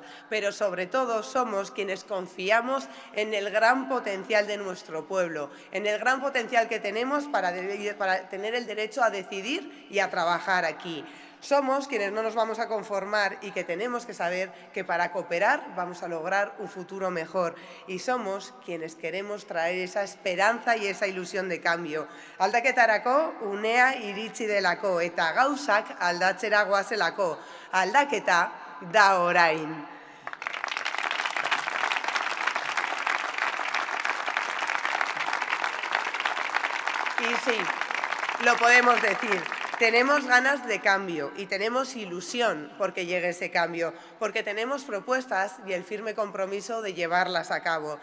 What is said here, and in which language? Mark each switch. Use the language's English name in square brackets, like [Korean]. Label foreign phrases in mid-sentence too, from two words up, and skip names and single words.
[Spanish] Pero sobre todo somos quienes confiamos en el gran potencial de nuestro pueblo, en el gran potencial que tenemos para tener el derecho a decidir y a trabajar aquí. Somos quienes no nos vamos a conformar y que tenemos que saber que para cooperar vamos a lograr un futuro mejor. Y somos quienes queremos traer esa esperanza y esa ilusión de cambio. [Basque] Aldaketarako unea iritsi delako eta gauzak aldatzera goazelako. Aldaketa da orain. [Spanish] Y sí, lo podemos decir. Tenemos ganas de cambio y tenemos ilusión porque llegue ese cambio, porque tenemos propuestas y el firme compromiso de llevarlas a cabo.